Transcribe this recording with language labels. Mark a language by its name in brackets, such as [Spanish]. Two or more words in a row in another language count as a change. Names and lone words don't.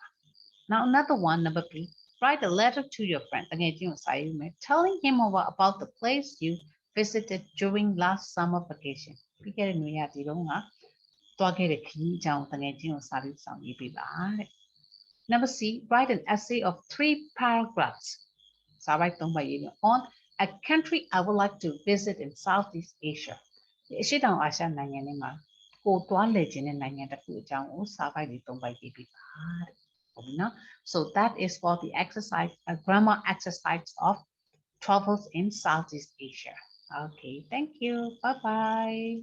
[English] Now another one, number 3, write a letter to your friend, telling him about the place you visited during last summer vacation. Number C, write an essay of 3 paragraphs. On a country I would like to visit in Southeast Asia. [Burmese] အရှေ့တောင်အာရှနိုင်ငံတွေမှာကိုသွားလည်ခြင်းတဲ့နိုင်ငံတစ်ခုအကြောင်းကိုစာပိုက်တွေ3ပိုက်ရေးပြပါတဲ့။ဟုတ်ပြီနော် [English] So that is for the exercise, a grammar exercise of travels in Southeast Asia. Okay, thank you. Bye bye.